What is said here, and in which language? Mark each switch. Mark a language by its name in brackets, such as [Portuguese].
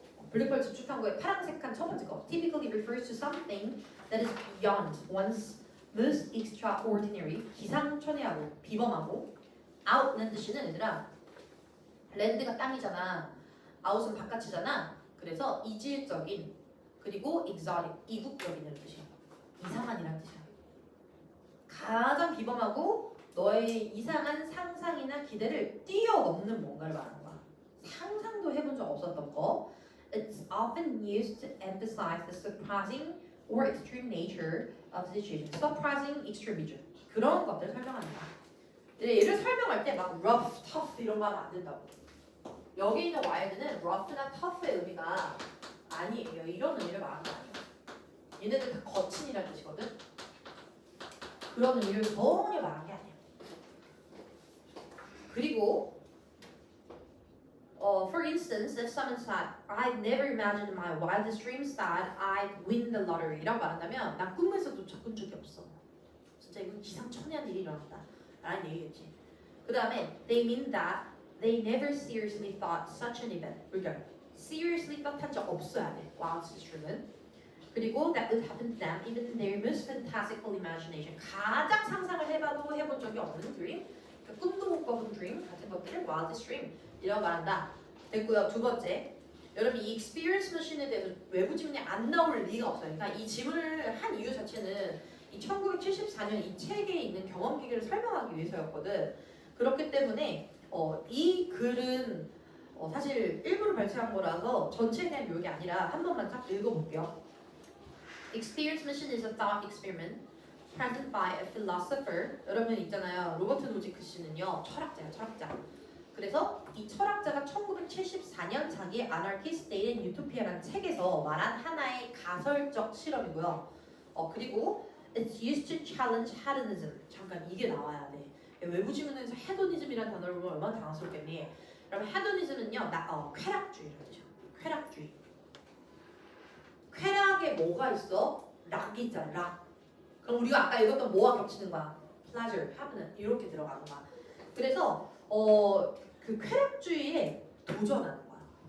[Korean] 블랙홀 집중 탐구의 파란색 칸 첫 번째 거, [English] typically refers to something that is beyond one's most extraordinary, [Korean] 기상천외하고 비범하고, outlandish는 얘들아, 랜드가 땅이잖아, out은 바깥이잖아. 그래서 이질적인 그리고 exotic, 이국적인이라는 뜻이야. 이상한이라는 뜻이야. 가장 비범하고 너의 이상한 상상이나 기대를 뛰어넘는 뭔가를 말하는 거야. 상상도 해본 적 없었던 거. [English] It's often used to emphasize the surprising or extreme nature of the situation. [Korean] surprising, extreme이죠. 그런 것들을 설명하는 거야. 얘를 설명할 때 막 rough, tough 이런 거 하면 안 된다고. 여기 있는 와일드는 rough나 tough의 의미가 아니에요. 이런 의미를 말하는 거 아니에요. 얘네들 다 거친이라는 뜻이거든. 그런 의미를 전혀 말한 게 아니에요. 그리고 [English] for instance, if someone said, I'd never imagined in my wildest dreams that I'd win the lottery [Korean] 이라고 말한다면 난 꿈에서도 접근 적이 없어. 진짜 이건 기상천외한 일이 일어났다 라는 얘기겠지. 그 다음에 [English] they mean that they never seriously thought such an event. [Korean] 그러니까 [English] seriously thought [Korean] 한 적 없어야 돼. [English] wildest dream은. [Korean] 그리고 [English] that would happen to them even in their most fantastical imagination. [Korean] 가장 상상을 해봐도 해본 적이 없는 dream. 그러니까 꿈도 못 꿔본 dream 같은 것들을 wildest dream 이라고 말한다. 됐고요. 두 번째, 여러분 이 experience machine에 대해서 외부 지문이 안 나올 리가 없어요. 그러니까 이 지문을 한 이유 자체는 이 1974년 이 책에 있는 경험 기계를 설명하기 위해서였거든. 그렇기 때문에 이 글은 사실 일부러 발췌한 거라서 전체에 대한 요약이 아니라 한 번만 딱 읽어볼게요. [English] Experience machine is a thought experiment presented by a philosopher. [Korean] 여러분 있잖아요. 로버트 노지크 씨는요. 철학자예요. 철학자. 그래서 이 철학자가 1974년 자기의 Anarchist State and Utopia라는 책에서 말한 하나의 가설적 실험이고요. 그리고 [English] It's used to challenge hedonism. [Korean] 잠깐 이게 나와야 돼. 외부 지문에서 헤도니즘이라는 단어를 보면 얼마나 당황스럽겠니? 그러면 헤도니즘은요, 쾌락주의라는 뜻이야. 쾌락주의. 쾌락에 뭐가 있어? 락이 있잖아, 락. 그럼 우리가 아까 읽었던 뭐와 겹치는 거야? pleasure, happiness 이렇게 들어가는 거야. 그래서 그 쾌락주의에 도전하는 거야.